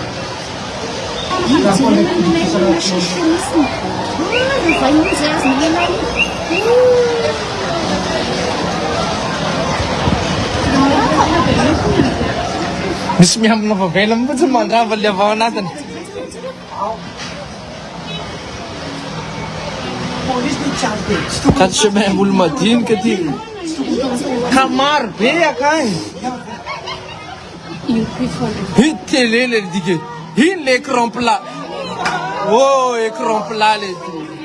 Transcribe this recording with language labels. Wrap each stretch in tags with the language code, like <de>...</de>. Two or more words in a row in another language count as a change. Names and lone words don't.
<mg>Misy miambina favela mihitsy mandrava le avao anatiny. Quatre chemins olo madinika ty. Ka maro be akagny. Hit télé le dike. Ino</mg> <fr>l'écran plat.</fr> <mg>Oh,</mg> <fr>écran plat</fr> <mg>le ty.</mg>